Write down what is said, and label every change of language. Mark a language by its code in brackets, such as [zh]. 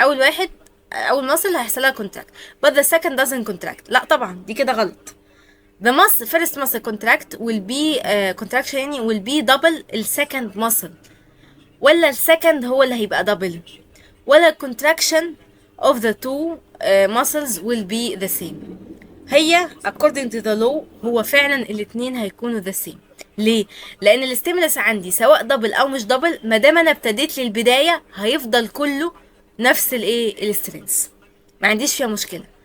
[ar] أول muscle هيحصل لها contract. [en] But the second doesn't contract. [ar] لا طبعا دي كده غلط. [en] The first muscle contract will be contraction [ar] يعني [en] will be double ال second muscle. [ar] ولا ال second هو اللي هيبقى double. ولا [en] contraction of the two muscles will be the same. هي according to the law [ar] هو فعلا الاتنين هيكونوا [en] the same. [ar] ليه؟ لأن الستيمولس عندي سواء دبل أو مش دبل، ما دام أنا ابتديت للبداية هيفضل كله نفس الإيه السترينث، ما عنديش فيها مشكلة.